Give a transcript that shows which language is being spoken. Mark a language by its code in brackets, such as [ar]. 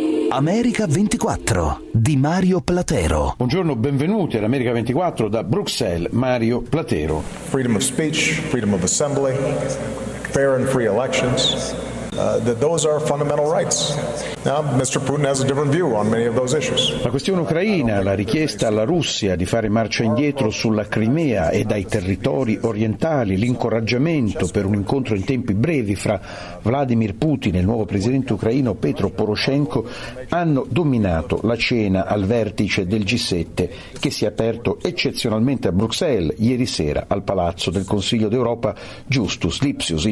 [it] America 24 di Mario Platero. Buongiorno, benvenuti all'America 24 da Bruxelles, Mario Platero. [en] Freedom of speech, freedom of assembly, fair and free elections. That those are fundamental rights. Now, Mr. Putin has a different view on many of those issues. [it] La questione ucraina, la richiesta alla Russia di fare marcia indietro sulla Crimea e dai territori orientali, l'incoraggiamento per un incontro in tempi brevi fra Vladimir Putin e il nuovo presidente ucraino Petro Poroshenko hanno dominato la cena al vertice del G7 che si è aperto eccezionalmente a Bruxelles ieri sera al Palazzo del Consiglio d'Europa Justus Lipsius.